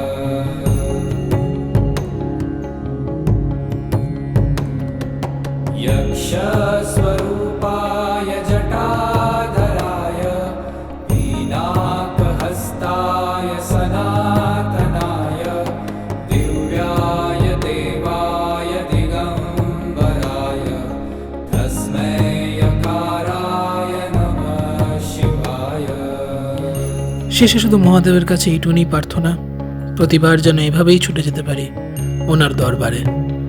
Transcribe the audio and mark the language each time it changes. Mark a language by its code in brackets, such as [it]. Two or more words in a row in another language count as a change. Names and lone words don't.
[sa] यक्षस्वरूपाय जटाधराय पीनाकहस्ताय सनातनाय दिव्याय देवाय दिगम्बराय तस्मै यकाराय नमः शिवाय। [bn] শেষে শুধু মহাদেবের কাছে এইটুকুনি প্রার্থনা, প্রতিবার যেন এভাবেই ছুটে যেতে পারি ওনার দরবারে।